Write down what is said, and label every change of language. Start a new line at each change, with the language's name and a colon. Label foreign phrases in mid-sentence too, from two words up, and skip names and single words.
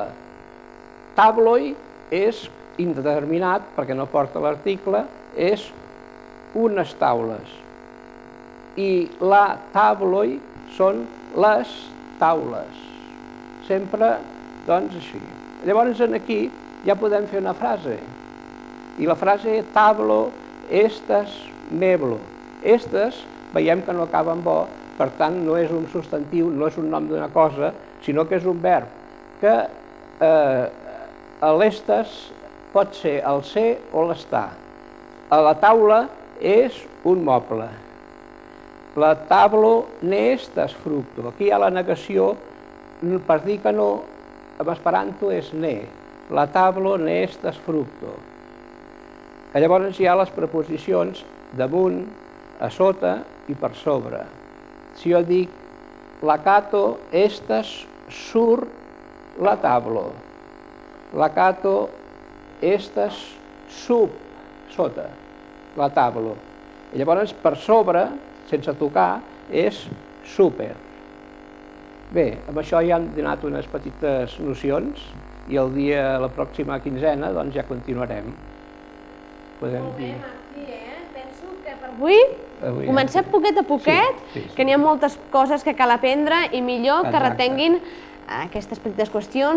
Catalan: Tabloi és indeterminat, perquè no porta l'article, és unes taules. I la tabloi són les taules. Sempre, doncs, així. Llavors, aquí ja podem fer una frase. I la frase
Esperanto: tablo, estas, meblo.
Catalan: Estas, veiem que no acaba amb o, per tant, no és un substantiu, no és un nom d'una cosa, sinó que és un verb, que l'estas pot ser el ser o l'estar. A la taula és un moble.
Esperanto: La tablo n'estas fructo.
Catalan: Aquí hi ha la negació, per dir que no, en esperanto és ne.
Esperanto: La tablo n'estas fructo.
Catalan: Llavors hi ha les preposicions damunt, a sota i per sobre. Si jo dic,
Esperanto: la cato estas sur la tablo. La cato estas sub, sota, la tablo.
Catalan: Llavors, per sobre, sense tocar, és super. Bé, amb això ja hem donat unes petites nocions i el dia, la pròxima quinzena, doncs ja continuarem. Molt bé, Martí, penso que per avui comencem poquet a poquet, que n'hi ha moltes coses que cal aprendre i millor que retenguin aquestes petites qüestions.